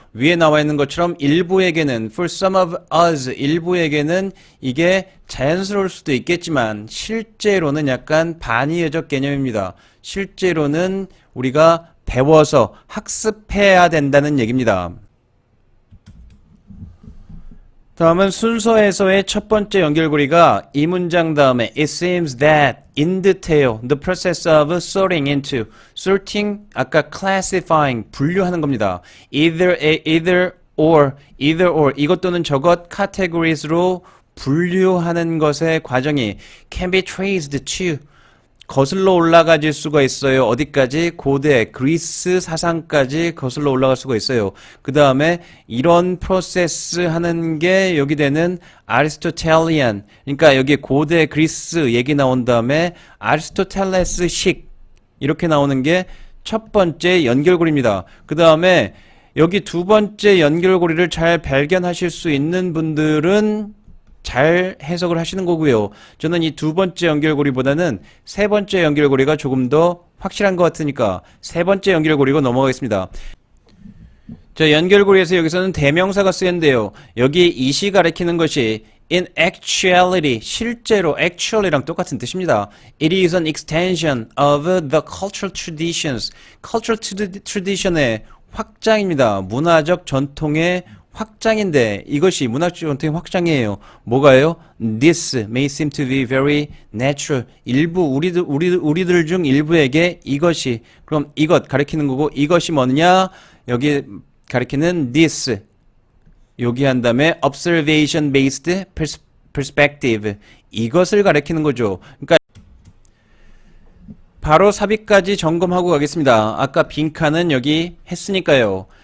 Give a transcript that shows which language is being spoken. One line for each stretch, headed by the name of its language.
Korean: 위에 나와 있는 것처럼 일부에게는
English: for some of us
Korean: 일부에게는 이게 자연스러울 수도 있겠지만 실제로는 약간 반의어적 개념입니다. 실제로는 우리가 배워서 학습해야 된다는 얘기입니다. 다음은 순서에서의 첫 번째 연결고리가 이 문장 다음에
English: It seems that in detail the process of sorting into sorting
Korean: 아까
English: classifying
Korean: 분류하는 겁니다. either or 이것 또는 저것 categories로 분류하는 것의 과정이
English: can be traced to
Korean: 거슬러 올라가질 수가 있어요. 어디까지? 고대 그리스 사상까지 거슬러 올라갈 수가 있어요. 그 다음에 이런 프로세스 하는 게 여기 되는 아리스토텔리안 그러니까 여기 고대 그리스 얘기 나온 다음에 아리스토텔레스식 이렇게 나오는 게 첫 번째 연결고리입니다. 그 다음에 여기 두 번째 연결고리를 잘 발견하실 수 있는 분들은 잘 해석을 하시는 거고요. 저는 이 두 번째 연결고리보다는 세 번째 연결고리가 조금 더 확실한 것 같으니까 세 번째 연결고리로 넘어가겠습니다. 자, 연결고리에서 여기서는 대명사가 쓰였는데요. 여기 이시 가리키는 것이
English: in actuality,
Korean: 실제로 actually랑 똑같은 뜻입니다.
English: It is an extension of the cultural traditions.
Korean: cultural tradition의 확장입니다. 문화적 전통의 확장인데 이것이 문화적 전통의 확장이에요. 뭐가요?
English: This may seem to be very natural.
Korean: 일부 우리들 중 일부에게 이것이 그럼 이것 가리키는 거고 이것이 뭐냐? 여기 가리키는 this 여기 한 다음에
English: observation based perspective
Korean: 이것을 가리키는 거죠. 그러니까 바로 삽입까지 점검하고 가겠습니다. 아까 빈칸은 여기 했으니까요.